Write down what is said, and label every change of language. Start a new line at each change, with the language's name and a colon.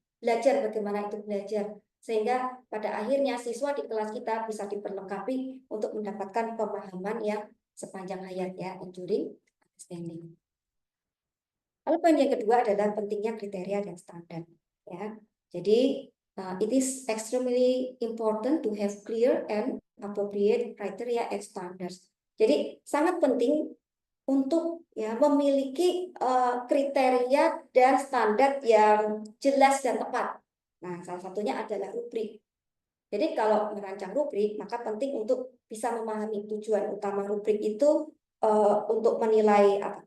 Indonesian: Belajar bagaimana itu belajar sehingga pada akhirnya siswa di kelas kita bisa diperlengkapi untuk mendapatkan pemahaman yang sepanjang hayat ya, enduring understanding. Lalu poin yang kedua adalah pentingnya kriteria dan standar ya. Jadi
English: it is extremely important to have clear and appropriate criteria and standards.
Indonesian: Jadi sangat penting untuk ya memiliki kriteria dan standar yang jelas dan tepat. Nah, salah satunya adalah rubrik. Jadi kalau merancang rubrik, maka penting untuk bisa memahami tujuan utama rubrik itu untuk menilai apa?